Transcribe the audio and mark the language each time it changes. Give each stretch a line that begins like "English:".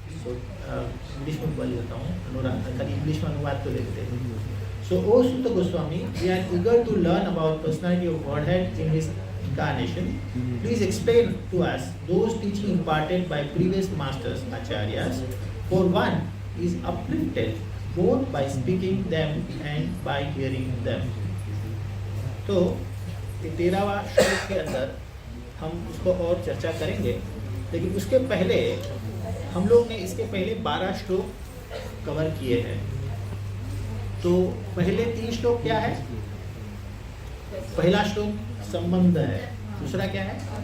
Hindi: English में बोल देता हूँ, इंग्लिश में अनुवाद तो लेते हैं।
English: So, O Sutta Goswami, we are eager to learn about personality of Godhead in His incarnation. Please explain to us those teaching imparted by previous masters, acharyas. For one is uplifted both by speaking them and by hearing them.
Hindi: तो 13वां श्लोक के अंदर हम उसको और चर्चा करेंगे, लेकिन उसके पहले हम लोग ने इसके पहले 12 श्लोक कवर किए हैं। तो पहले 3 श्लोक क्या है? पहला श्लोक संबंध है, दूसरा क्या है?